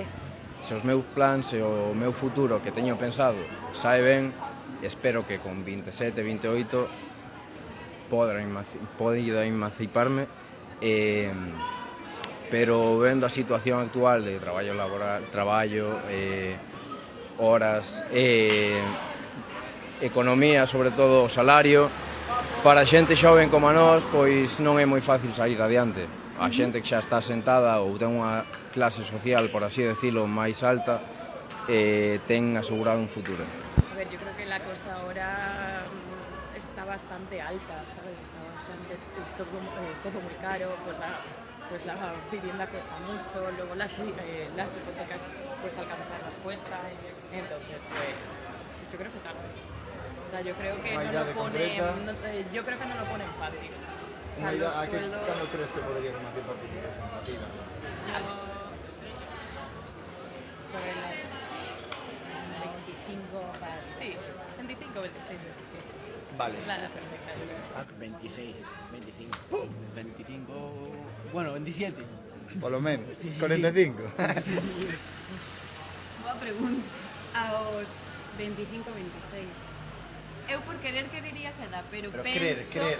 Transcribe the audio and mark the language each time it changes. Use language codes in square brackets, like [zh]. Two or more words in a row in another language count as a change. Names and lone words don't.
[gl] Se os meus plans e o meu futuro que teño pensado sae ben, espero que con 27, 28 poida emanciparme, pero vendo a situación actual de traballo laboral, horas, economía, sobre todo o salario, para xente xoven como a nós, pois non é moi fácil sair adiante. A xente que xa está sentada ou ten unha clase social, por así decirlo, máis alta, ten asegurado un futuro. [es] A ver, yo creo que la cosa ahora está bastante alta, ¿sabes? Está bastante todo muy caro, pues la vivienda cuesta mucho, luego las hipotecas pues alcanzarlas cuesta, entonces pues yo creo que tarde. O sea, yo creo que no lo ponen fácil. O sea, los sueldos... ¿Cuándo crees que podrías emanciparte tu vida? Sobre las 25, sí, 25, 26, 27. Vale. Es la edad perfecta, yo creo. 26, 25. 25, bueno, 27. Por lo menos. Sí, sí, 45. [gl] Boa pregunta. Aos 25, 26. Eu por querería esa edad, pero creer.